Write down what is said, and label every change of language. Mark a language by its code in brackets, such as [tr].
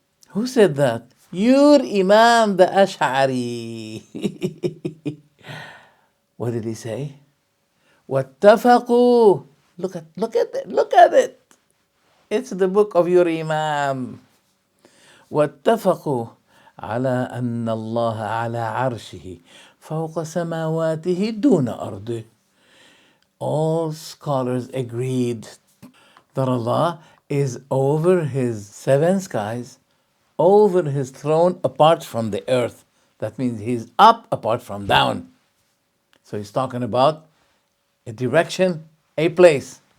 [en] Who said that? Your Imam the Ash'ari. What did he say? [ar] وَاتَّفَقُوا. [en] Look at it. It's the book of your Imam. [ar] وَاتَّفَقُوا على أن الله على عرشه فوق سماواته دون أرضه. [en] All scholars agreed that Allah is over His 7 skies, over His throne apart from the earth. That means He's up apart from down. So He's talking about a direction, a place.